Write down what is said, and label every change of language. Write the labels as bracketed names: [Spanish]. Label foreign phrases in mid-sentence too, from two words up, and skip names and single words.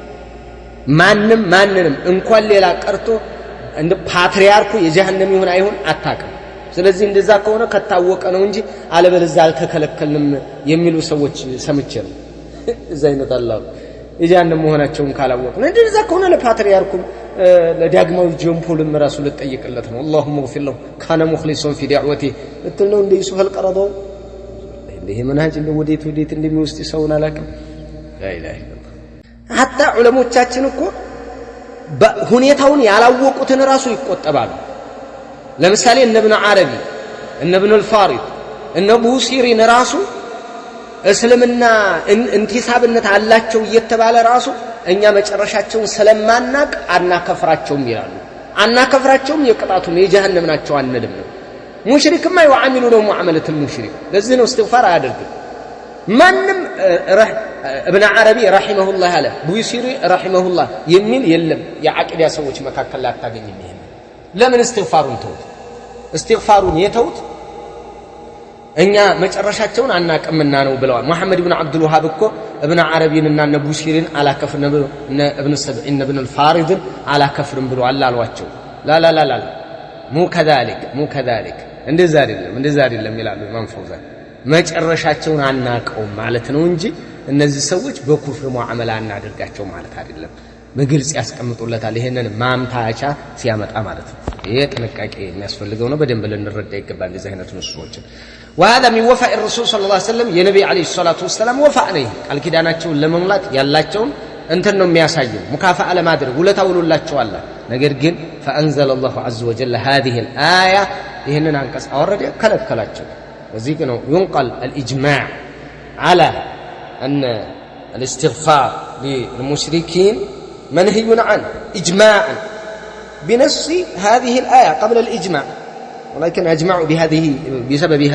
[Amharic] ማንንም እንኳን ሌላ ቀርቶ እንደ ፓትሪያርኩ የጀሃነም ይሁን አይሁን አታውቅም ስለዚህ እንደዛ ከሆነ ከታወቀ ነው እንጂ አለበለዚያ አልተከለከልንም የሚሉ ሰዎች ሰምቼ ነው እዛ ይነጣላው የጀሃነም መሆናቸውን ካላወቅን እንደዛ ከሆነ ለፓትሪያርኩ ለዳግማው ጆምፖልም ራሱ ልጠይቅለት ነው [Arabic] اللهم اغفر له كان مخلصا في دعوته [Amharic] እትለው እንደ ዩሱፍ አልቀረበው ይሄ መንሃጅ እንደ ወዴት እንደሚወስድ ሰውን አላውቅም [Arabic] لا اله الا الله حتى [Amharic] ዑለሞቻችን እኮ ሁኔታውን ያላወቁትን ራሱ ይቆጠባሉ ለምሳሌ እነ ኢብኑ አረቢ እነ ኢብኑ አልፋሪድ እነ ቡሲሪን ራሱ እስልምና እንቲሳብነት አላቸው እየተባለ ራሱ እኛ መጨረሻቸውን ስለማናቅ አናከፍራቸውም ይላሉ። አናከፍራቸውም የቅጣቱም የጀሃነም ናቸው አንልም ነው። ሙሽሪክማ ይወዓሚሉ ነው [Arabic] معاملة المشرك። [Amharic] ለዚህ ነው እስትግፋር አያደርግም ማንም። [Arabic] ابن عربي رحمه الله [Amharic] አለ ቡይሲሪ [Arabic] رحمه الله [Amharic] የሚል የለም የዓቂዳ ሰዎች መካከል ላይ አታገኝም። ይሄን ለምን እስትግፋሩን ተውት? እስትግፋሩን የተውት እኛ መጨረሻቸውን አናቀምና ነው ብለዋል። መሐመድ ኢብኑ አብዱል ወሃብ እኮ ابن عربيንና እነ ቡይሲሪን አላከፍርም ብሎ እነ ابن ሰብዒን [Arabic] ابن الفارض [Amharic] አላከፍርም ብሎ አላሏቸው። [Arabic] لا مو كذلك [Amharic] እንደዛ አይደለም ይላሉ ኢማም ፈውዛን። መጨረሻቸውን አናቀው ማለት ነው እንጂ እነዚህ ሰዎች በኩፍር ሙዓመላ እናደርጋቸው ማለት አይደለም። በግልጽ ያስቀምጡለታል። ይሄንን ማምታቻ ሲያመጣ ማለት ነው። ይሄ ጥንቃቄ የሚያስፈልገው ነው። በደንብ ልንረዳ ይገባል እንደዚህ አይነት ንሱሶችን። [Arabic] وهذا من وفاء الرسول صلى الله عليه وسلم [Amharic] የነብይ አለይሂ ሰላቱ ወሰለም ወፋእ ነው። ቃል ኪዳናቸውን ለመሙላት ያላቸውን እንትን ነው የሚያሳየው። ሙካፋአ ለማድረግ ውለታ ውሎላቸዋል። ነገር ግን [Arabic] فأنزل الله عز وجل هذه الآية [Amharic] ይሄንን አንቀጽ አወረደ ከለከላቸው። [Arabic] وذيك ينقل الإجماع على أن الاستغفار للمشركين منهي عنه إجماعا بنص هذه الآية قبل الإجماع، ولكن أجمعوا بسبب هذه الآية.